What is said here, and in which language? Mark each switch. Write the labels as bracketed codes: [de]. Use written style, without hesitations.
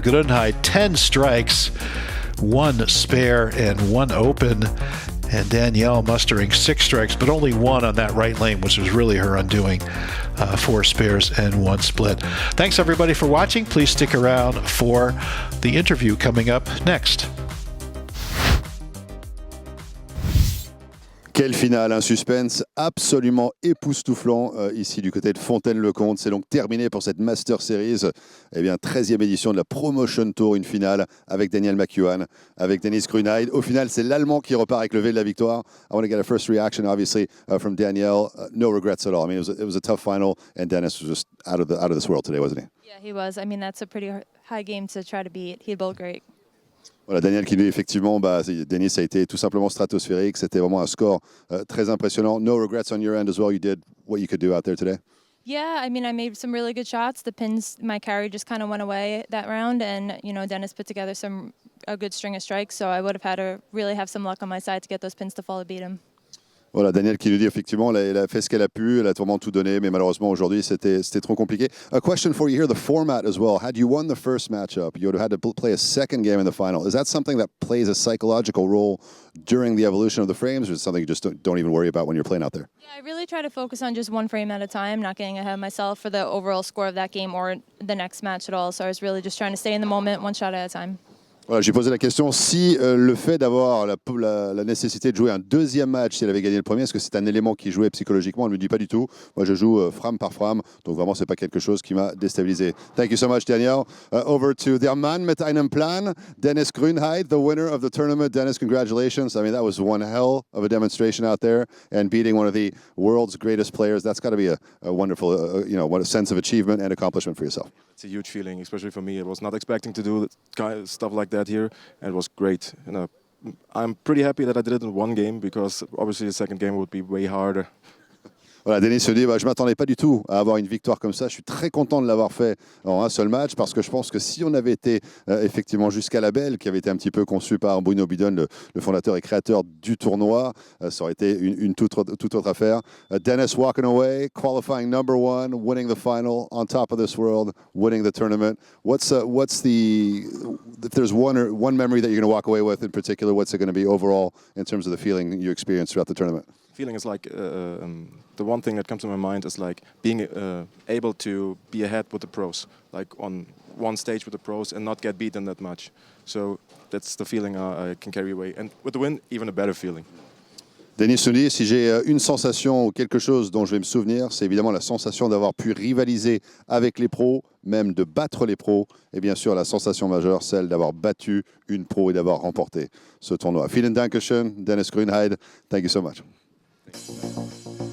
[en] Grunheid 10 strikes, 1 spare and 1 open, and Danielle mustering 6 strikes, but only 1 on that right lane, which was really her undoing. 4 spares and 1 split. Thanks everybody for watching. Please stick around for the interview coming up next. [fr] Quelle finale, un suspense absolument époustouflant ici du côté de Fontaine-le-Comte. C'est donc terminé pour cette Master Series. Eh bien, 13e édition de la Promotion Tour, une finale avec Danielle McEwan, avec Dennis Grunheid. Au final, c'est l'Allemand qui repart avec le V de la victoire. [en] I want to get a first reaction, obviously, from Danielle. No regrets at all. I mean, it was a tough final, and Dennis was just out of this world today, wasn't he? Yeah, he was. I mean, that's a pretty high game to try to beat. He bowled great. [fr] Voilà, Daniel qui dit effectivement, Denis a été tout simplement stratosphérique. C'était vraiment un score très impressionnant. [en] No regrets on your end as well. You did what you could do out there today. Yeah, I mean, I made some really good shots. The pins, my carry just kind of went away that round, and Dennis put together a good string of strikes. So I would have had to really have some luck on my side to get those pins to fall to beat him. [fr] Voilà, Danielle qui nous dit effectivement, elle a fait ce qu'elle a pu, elle a vraiment tout donné, mais malheureusement aujourd'hui c'était trop compliqué. [en] A question for you here, the format as well. Had you won the first matchup, you would have had to play a second game in the final. Is that something that plays a psychological role during the evolution of the frames, or is it something you just don't even worry about when you're playing out there? Yeah, I really try to focus on just one frame at a time, not getting ahead of myself for the overall score of that game or the next match at all. So I was really just trying to stay in the moment, one shot at a time. [fr] Voilà, j'ai posé la question si le fait d'avoir la nécessité de jouer un deuxième match, si elle avait gagné le premier, est-ce que c'est un élément qui jouait psychologiquement? Elle me dit pas du tout. Moi, je joue frame par frame, donc vraiment, c'est pas quelque chose qui m'a déstabilisé. [en] Thank you so much, Danielle. Over to [de] der Mann mit einem Plan, [en] Dennis Grunheid, the winner of the tournament. Dennis, congratulations. I mean, that was one hell of a demonstration out there, and beating one of the world's greatest players. That's got to be a wonderful, what a sense of achievement and accomplishment for yourself. It's a huge feeling, especially for me. I was not expecting to do stuff like that here, and it was great. I'm pretty happy that I did it in one game, because obviously the second game would be way harder. [fr] Voilà, Denis se dit, je ne m'attendais pas du tout à avoir une victoire comme ça. Je suis très content de l'avoir fait en un seul match, parce que je pense que si on avait été effectivement jusqu'à la belle, qui avait été un petit peu conçu par Bruno Bidone, le fondateur et créateur du tournoi, ça aurait été une toute autre affaire. [en] Dennis walking away, qualifying #1, winning the final, on top of this world, winning the tournament. If there's one memory that you're going to walk away with in particular, what's it going to be overall in terms of the feeling you experienced throughout the tournament? Feeling is like the one thing that comes to my mind is like being able to be ahead with the pros, like on one stage with the pros and not get beaten that much. So that's the feeling I can carry away, and with the win, even a better feeling. [fr] Denis nous dit, si j'ai une sensation ou quelque chose dont je vais me souvenir, c'est évidemment la sensation d'avoir pu rivaliser avec les pros, même de battre les pros, et bien sûr la sensation majeure, celle d'avoir battu une pro et d'avoir remporté ce tournoi. [de] Vielen Dankeschön, [fr] Dennis Grunheid. [en] Thank you so much. Thank you.